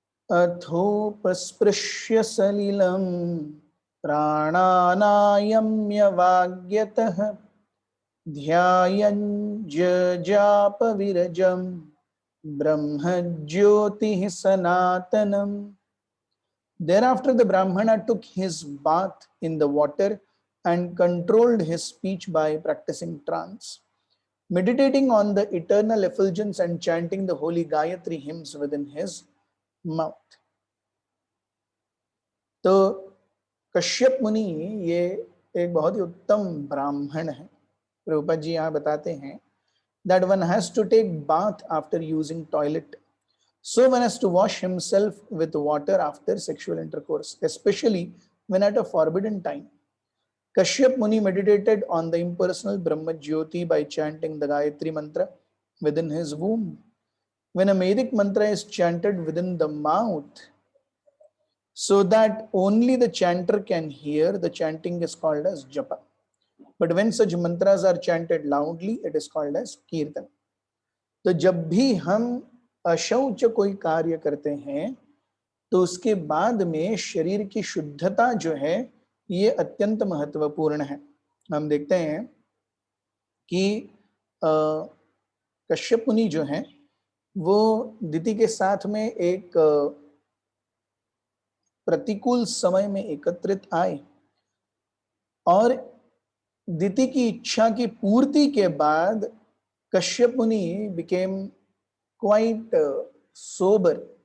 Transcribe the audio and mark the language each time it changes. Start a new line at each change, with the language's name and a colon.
Sanskrit: अथोपस्पृश्य सलिलं प्राणानायम्यवाग्यतः ध्यायन् जजापविरजं ब्रह्मज्योतिः सनातनम्।
English: Thereafter the Brahmana took his bath in the water and controlled his speech by practicing trance. Meditating on the eternal effulgence and chanting the holy Gayatri hymns within his mouth.
Hindi: तो कश्यप मुनि ये एक बहुत ही उत्तम ब्राह्मण है। प्रभुपाद जी यहाँ बताते हैं
English: that one has to take bath after using toilet, so one has to wash himself with water after sexual intercourse, especially when at a forbidden time. Kashyap Muni meditated on the impersonal Brahma Jyoti by chanting the Gayatri mantra within his womb. When a Vedic mantra is chanted within the mouth, so that only the chanter can hear, the chanting is called as japa. But when such mantras are chanted loudly, it is called as kirtan.
Hindi: तो जब भी हम अशौच कोई कार्य करते हैं तो उसके बाद में शरीर की शुद्धता जो है ये अत्यंत महत्वपूर्ण है। हम देखते हैं कि कश्यप मुनि जो है वो दिति के साथ में एक प्रतिकूल समय में एकत्रित आए और दिति की इच्छा की पूर्ति के बाद कश्यप मुनि
English: Became quite sober.